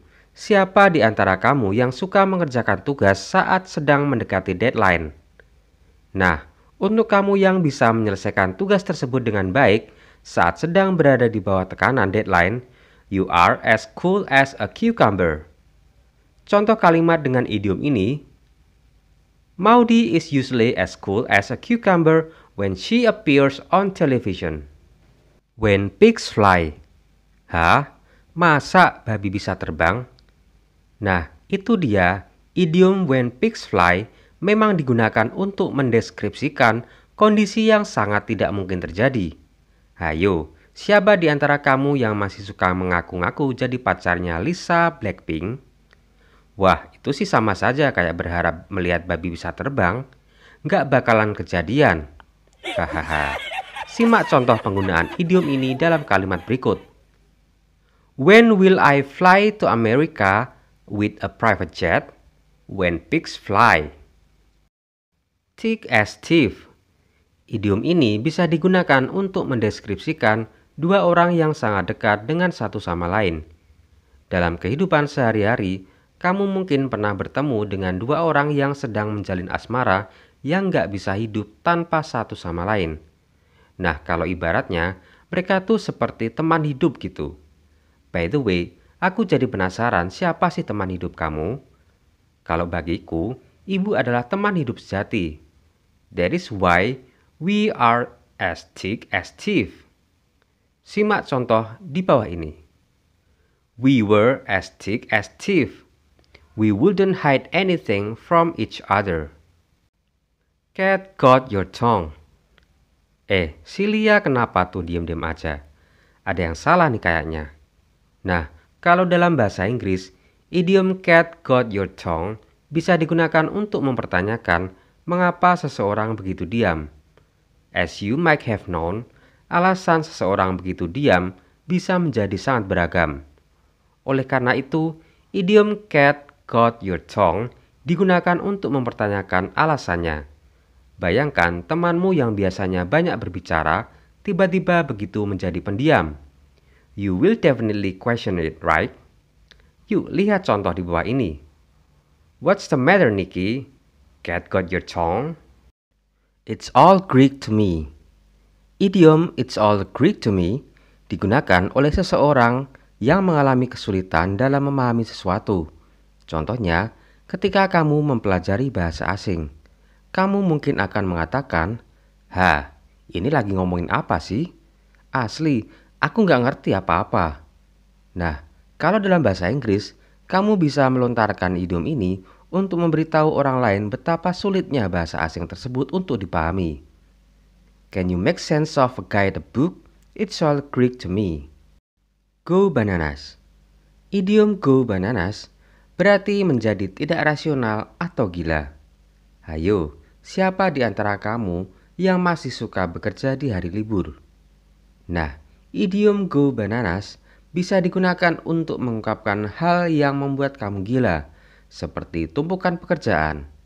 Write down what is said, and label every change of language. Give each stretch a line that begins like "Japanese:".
Indonesian: Siapa di antara kamu yang suka mengerjakan tugas saat sedang mendekati deadline? Nah, untuk kamu yang bisa menyelesaikan tugas tersebut dengan baik saat sedang berada di bawah tekanan deadline,
English: you are as cool as a cucumber.
Indonesian: Contoh kalimat dengan idiom ini,
English: Maudie is usually as cool as a cucumber when she appears on television. When pigs fly.
Indonesian: Hah? Masa babi bisa terbang? Nah, itu dia. Idiom when pigs fly memang digunakan untuk mendeskripsikan kondisi yang sangat tidak mungkin terjadi. Hayo, siapa di antara kamu yang masih suka mengaku-ngaku jadi pacarnya Lisa Blackpink? Wah, itu sih sama saja kayak berharap melihat babi bisa terbang. Nggak bakalan kejadian. Hahaha. Simak contoh penggunaan idiom ini dalam kalimat berikut.
English: When will I fly to America with a private jet? When pigs fly. Thick as thief.
Indonesian: Idiom ini bisa digunakan untuk mendeskripsikan dua orang yang sangat dekat dengan satu sama lain. Dalam kehidupan sehari-hari, kamu mungkin pernah bertemu dengan dua orang yang sedang menjalin asmara yang nggak bisa hidup tanpa satu sama lain. Nah, kalau ibaratnya, mereka tuh seperti teman hidup gitu.
English: By the way,
Indonesian: aku jadi penasaran siapa sih teman hidup kamu? Kalau bagiku, ibu adalah teman hidup sejati.
English: That is why we are as thick as thief.
Indonesian: Simak contoh di bawah ini.
English: We were as thick as thief. We wouldn't hide anything from each other. Cat got your tongue.
Indonesian: Si Lia kenapa tuh diam-diam aja? Ada yang salah nih kayaknya. Nah, kalau dalam bahasa Inggris, idiom cat got your tongue bisa digunakan untuk mempertanyakan mengapa seseorang begitu diam.
English: As you might have known,
Indonesian: alasan seseorang begitu diam bisa menjadi sangat beragam. Oleh karena itu, idiom cat got your tongue digunakan untuk mempertanyakan alasannya. Bayangkan temanmu yang biasanya banyak berbicara, tiba-tiba begitu menjadi pendiam.
English: You will definitely question it, right?
Indonesian: Yuk, lihat contoh di bawah ini.
English: What's the matter, Nikki? Cat got your tongue? It's all Greek to me.
Indonesian: Idiom it's all Greek to me digunakan oleh seseorang yang mengalami kesulitan dalam memahami sesuatu. Contohnya, ketika kamu mempelajari bahasa asing. Kamu mungkin akan mengatakan, ini lagi ngomongin apa sih? Asli, aku nggak ngerti apa-apa. Nah, kalau dalam bahasa Inggris, kamu bisa melontarkan idiom ini untuk memberitahu orang lain betapa sulitnya bahasa asing tersebut untuk dipahami.
English: Can you make sense of a guided book? It's all Greek to me. Go bananas.
Indonesian: Idiom go bananas berarti menjadi tidak rasional atau gila. Hayo, siapa di antara kamu yang masih suka bekerja di hari libur? Nah, idiom go bananas bisa digunakan untuk mengungkapkan hal yang membuat kamu gila, seperti tumpukan pekerjaan.